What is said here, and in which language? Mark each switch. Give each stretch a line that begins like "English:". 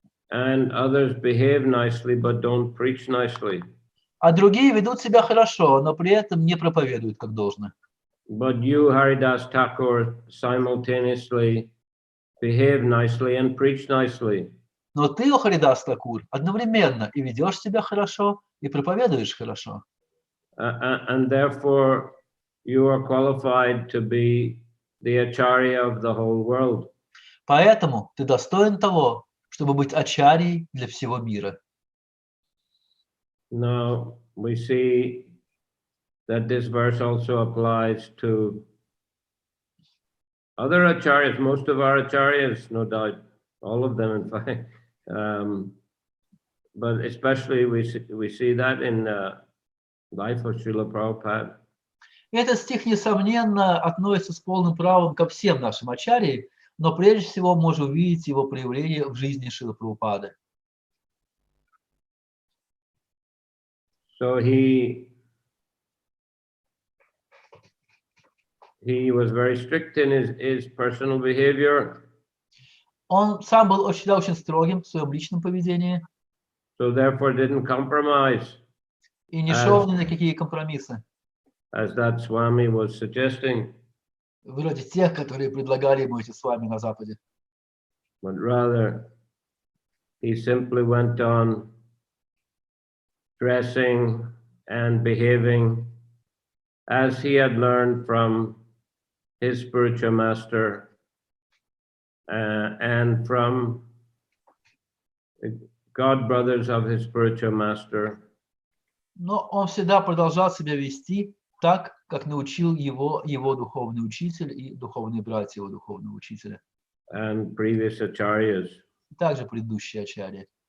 English: And others behave nicely but don't preach nicely.
Russian: А другие ведут себя хорошо, но при этом не проповедуют как должно.
English: But you, Haridas Thakur, simultaneously behave nicely and preach nicely.
Russian: Но ты, о Харидас Такур, одновременно и ведешь себя хорошо, и проповедуешь хорошо.
English: And therefore, you are qualified to be the acharya of the whole world.
Russian: Поэтому ты достоин того, чтобы быть ачарьей для всего мира.
English: Now, we see that this verse also applies to other acharyas, most of our acharyas, no doubt, all of them in fact. But especially we see that in the life of Srila Prabhupada.
Russian: Этот стих, несомненно, относится с полным правом ко всем нашим ачарьям, но прежде всего можно увидеть его проявление в жизни Шрилы Прабхупады.
English: So he was very strict in his personal behavior.
Russian: Он сам был очень строгим в своем личном поведении.
English: So therefore didn't compromise.
Russian: И не шел ни на какие компромиссы.
English: As that Swami was suggesting.
Russian: Вроде тех, которые предлагали ему эти с вами на Западе.
English: But rather, he simply went on dressing and behaving as he had learned from his spiritual master and from the god brothers of his spiritual master.
Russian: Но он всегда продолжал себя вести так, как научил его духовный учитель и духовные братья его духовного учителя.
English: And previous acharyas.
Russian: Также предыдущие ачарьи.